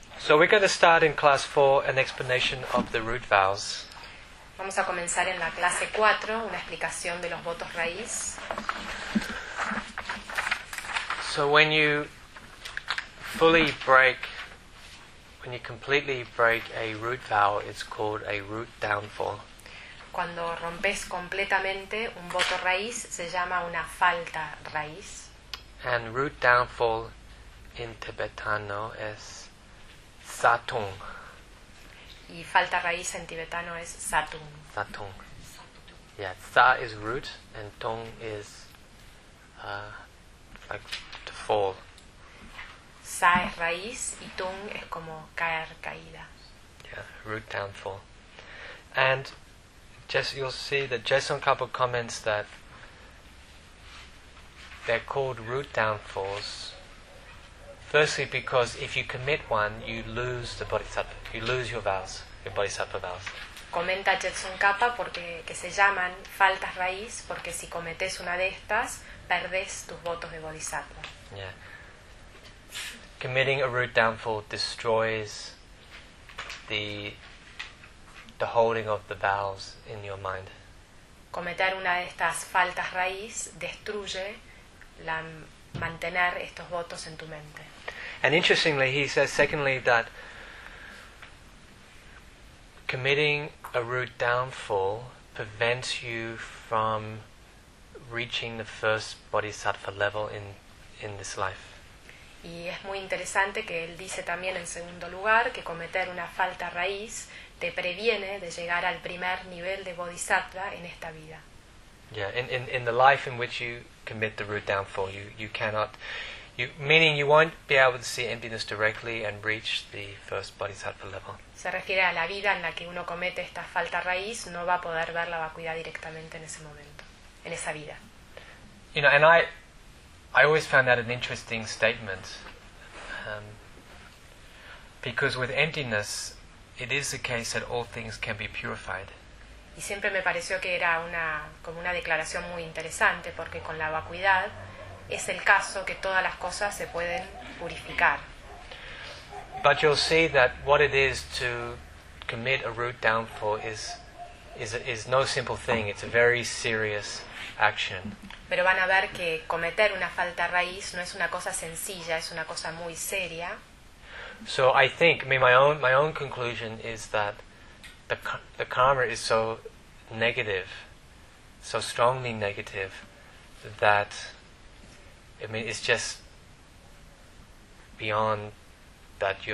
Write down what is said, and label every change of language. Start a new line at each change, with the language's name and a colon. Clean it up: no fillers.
English: So we're going to start in class 4 an explanation of the root vows.
Spanish: Vamos a comenzar en la clase 4 una explicación de los votos raíz.
English: So when you fully break, when you completely break a root vow, it's called a root downfall.
Spanish: Cuando rompes completamente un voto raíz, se llama una falta raíz.
English: And root downfall in tibetano is satung.
Spanish: Y falta raíz en tibetano es satung.
Tibetan: Satung.
English: Yeah, sa is root and tung is like to fall.
Spanish: Sa es raíz y tung es como caer, caída.
English: Yeah, root downfall. And you'll see that Jason Kapo comments that they're called root downfalls, firstly because if you commit one, you lose the bodhisattva, you lose your vows, your bodhisattva vows.
Spanish: Comenta Jetson Kapa porque que se llaman faltas raíz porque si cometes una de estas perdes tus votos de bodhisattva.
English: Yeah. Committing a root downfall destroys the holding of the vows in your mind.
Spanish: Cometer una de estas faltas raíz destruye la mantener estos votos en tu mente.
English: And interestingly, he says secondly that committing a root downfall prevents you from reaching the first bodhisattva level in this life.
Spanish: Y es muy interesante que él dice también en segundo lugar que cometer una falta raíz te previene de llegar al primer nivel de bodhisattva en esta vida.
English: Yeah, in the life in which you commit the root downfall, you cannot, you meaning you won't be able to see emptiness directly and reach the first bodhisattva level.
Spanish: Se refiere a la vida en la que uno comete esta falta raíz, no va a poder ver la vacuidad directamente en ese momento, en esa vida.
English: You know, and I always found that an interesting statement, because with emptiness, it is the case that all things can be purified.
Spanish: Y siempre me pareció que era una como una declaración muy interesante, porque con la vacuidad es el caso que todas las cosas se pueden purificar.
English: But you'll see that what it is to commit a root downfall is no simple thing. It's a very serious action.
Spanish: Pero van a ver que cometer una falta raíz no es una cosa sencilla, es una cosa muy seria.
English: So I think, I mean, my own conclusion is that the karma is so negative, so strongly negative, that I mean, it's just beyond that.